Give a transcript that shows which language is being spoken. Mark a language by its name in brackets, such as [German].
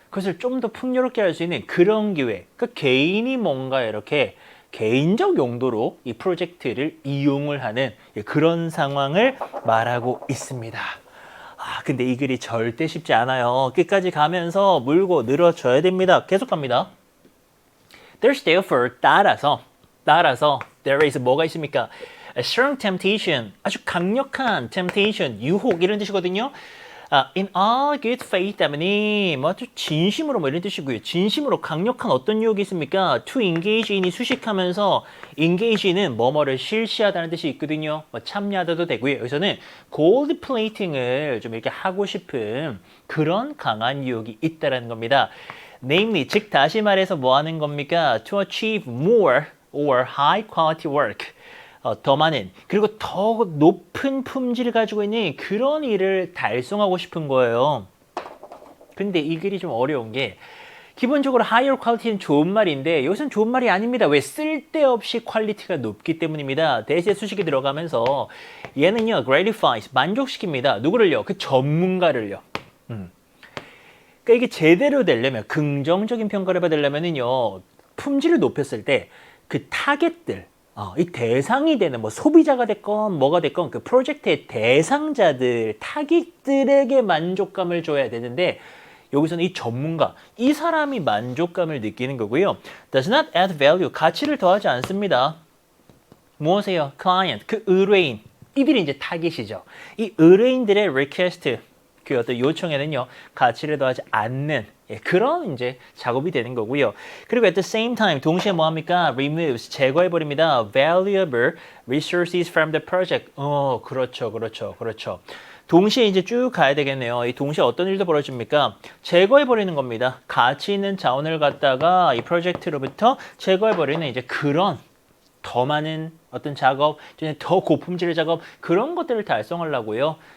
[Korean] 그것을 좀 더 풍요롭게 할 수 있는 그런 기회. 그러니까 개인이 뭔가 이렇게 개인적 용도로 이 프로젝트를 이용을 하는 그런 상황을 말하고 있습니다. 근데 이 글이 절대 쉽지 않아요. 끝까지 가면서 물고 늘어져야 됩니다. 계속 갑니다. [English] There's therefore [Korean] 따라서 [English] there is [Korean] 뭐가 있습니까? [English] A strong temptation, [Korean] 아주 강력한 temptation, 유혹 이런 뜻이거든요. [English] In all good faith [Korean] 때문에 뭐 진심으로 뭐 이런 뜻이고요. 진심으로 강력한 어떤 유혹이 있습니까? [English] To engage in [Korean] 이 수식하면서 engage in은 뭐뭐를 실시하다는 뜻이 있거든요. 뭐 참여하다도 되고요. 여기서는 gold plating을 좀 이렇게 하고 싶은 그런 강한 유혹이 있다라는 겁니다. Namely, 즉 다시 말해서 뭐 하는 겁니까? [English] To achieve more or high quality work. [Korean] 더 많은 그리고 더 높은 품질을 가지고 있는 그런 일을 달성하고 싶은 거예요. 근데 이 글이 좀 어려운 게 기본적으로 higher quality는 좋은 말인데 여기서는 좋은 말이 아닙니다. 왜? 쓸데없이 퀄리티가 높기 때문입니다. 대세 수식이 들어가면서 얘는요 gratifies 만족시킵니다. 누구를요? 그 전문가를요. 그러니까 이게 제대로 되려면 긍정적인 평가를 받으려면은요 품질을 높였을 때 그 타겟들 이 대상이 되는 뭐 소비자가 됐건 뭐가 됐건 그 프로젝트의 대상자들, 타깃들에게 만족감을 줘야 되는데 여기서는 이 전문가, 이 사람이 만족감을 느끼는 거고요. [English] Does not add value, [Korean] 가치를 더하지 않습니다. 무엇이에요? Client, 그 의뢰인, 이들이 이제 타깃이죠. 이 의뢰인들의 request, 그 어떤 요청에는요 가치를 더하지 않는 그런 이제 작업이 되는 거고요. 그리고 [English] at the same time [Korean] 동시에 뭐 합니까? removes 제거해 버립니다. [English] valuable resources from the project. [Korean] 그렇죠. 동시에 이제 쭉 가야 되겠네요. 이 동시에 어떤 일도 벌어집니까? 제거해 버리는 겁니다. 가치 있는 자원을 갖다가 이 프로젝트로부터 제거해 버리는 이제 그런 더 많은 어떤 작업, 더 고품질의 작업 그런 것들을 달성하려고요.